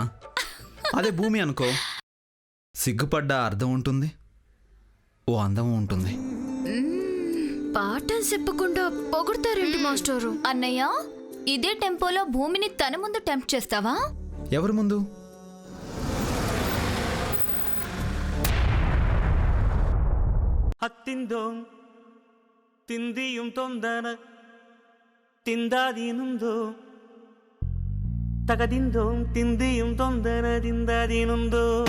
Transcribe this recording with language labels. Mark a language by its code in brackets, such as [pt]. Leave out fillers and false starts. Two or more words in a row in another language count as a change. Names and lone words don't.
[te] అదే భూమి అనుకో, సిగ్గుపడ్డ అర్థం ఉంటుంది, ఓ అందం ఉంటుంది. పాఠం చెప్పకుండా పొగుడతారేంటి మాస్టారు? అన్నయ్య, ఇదే టెంపోలో భూమిని తన ముందు టెంప్ట్ చేస్తావా? ఎవరి ముందు? അത്തിന്തോം തിന്തിയും തൊന്തന തിന്താതീനുന്തോ തകതിന്തോം തിന്തിയും തൊന്തന തിന്താതീനുന്തോ.